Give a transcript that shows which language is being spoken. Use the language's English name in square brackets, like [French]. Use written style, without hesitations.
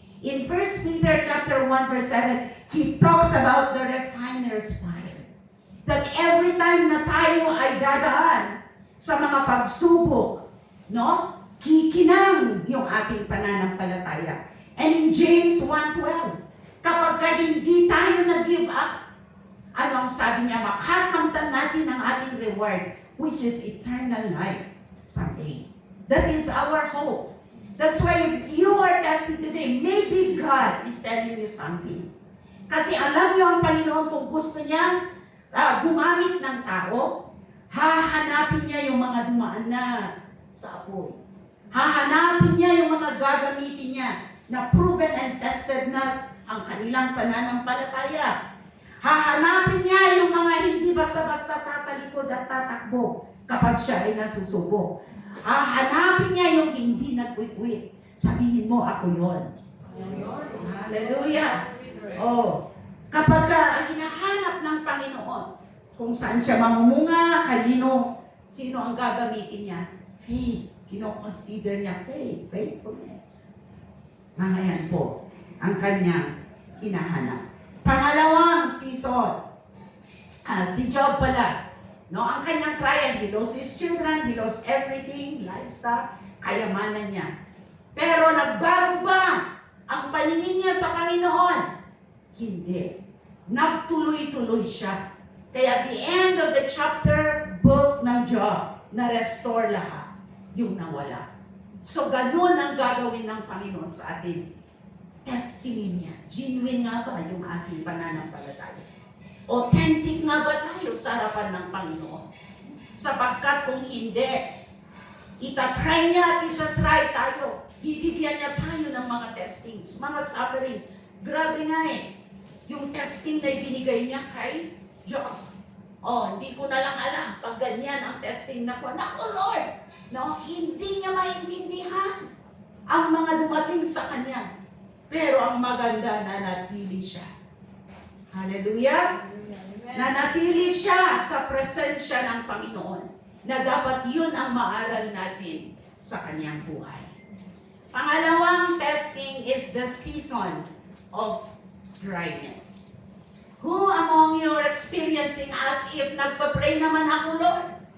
[English] In 1 Peter chapter 1 verse 7, he talks about the refiner's fire. That every time [Filipino] na tayo ay dadaan sa mga pagsubok, no? Kikinang yung ating pananampalataya. [English] And in James 1:12, [Filipino] kapag hindi tayo nag-give up, ano ang sabi niya? Makakamtan natin ang ating [English] reward, which is eternal life someday. That is our hope. That's why if you are testing today, maybe God is telling you something. [Filipino] Kasi alam niyo ang Panginoon kung gusto niya gumamit ng tao, hahanapin niya yung mga dumaan na sa apoy. Hahanapin niya yung mga gagamitin niya na [English] proven and tested [Filipino] na ang kanilang pananampalataya. Hahanapin niya yung mga hindi basta-basta tatalikod at tatakbo kapag siya ay nasusubok. Hahanapin niya yung hindi nagkwit-kwit. Sabihin mo, ako yun. Hallelujah. Oh, kapag hinahanap ng Panginoon kung saan siya mamumunga, sino ang gagamitin niya? Faith. Kino-consider niya faith, faithfulness. Mga yan po ang kanyang hinahanap. [English] Pangalawang season, [Filipino] si Job pala, no, ang kanyang [English] trial, he lost his children, he lost everything, livestock, [Filipino] kayamanan niya. Pero nagbago ba ang paningin niya sa Panginoon? Hindi. Nagtuloy-tuloy siya. Kaya [English] at the end of the chapter, [Filipino] book ng Job, na-restore lahat yung nawala. So, ganun ang gagawin ng Panginoon sa atin. Testingin niya. Genuine nga ba yung ating pananampalataya? Authentic nga ba tayo sa harapan ng Panginoon? Sapagkat kung hindi, itatry niya at itatry tayo. Bibigyan niya tayo ng mga testings, mga sufferings. Grabe nga eh. Yung testing na ibinigay niya kay Job. Hindi ko na lang alam pag ganyan ang testing na ko. Naku Lord! No, hindi niya maintindihan ang mga dumating sa kanya. Pero ang maganda, nanatili siya. Hallelujah! Nanatili siya sa presensya ng Panginoon na dapat yun ang maaral natin sa kanyang buhay. [English] Pangalawang testing is the season of dryness. Who among you are experiencing as if [Filipino] nagpa-pray naman ako, [English] Lord?